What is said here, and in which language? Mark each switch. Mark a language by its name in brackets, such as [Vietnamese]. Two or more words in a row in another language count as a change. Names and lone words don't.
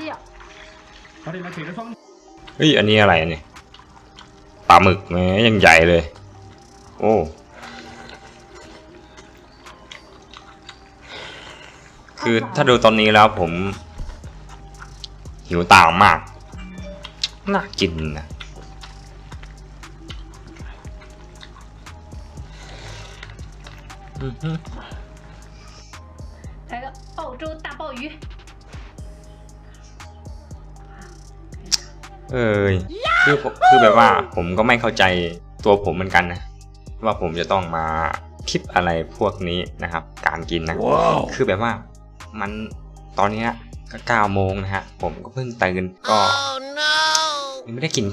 [Thai] เฮ้ยอันนี้อะไรเนี่ยปลาหมึกแหมยังใหญ่เลยโอ้คือถ้าดูตอนนี้แล้วผมหิวตามมากน่ากินนะ [Chinese] 来个澳洲大鲍鱼。 [Thai] คือแบบว่าผมก็ไม่เข้าใจตัวผมเหมือนกันนะว่าผมจะต้องมาคลิปอะไรพวกนี้นะครับการกินนะ wow. คือแบบว่ามันตอนนี้ก็9 โมงนะฮะผมก็เพิ่งตื่นก็ยังไม่ได้กิน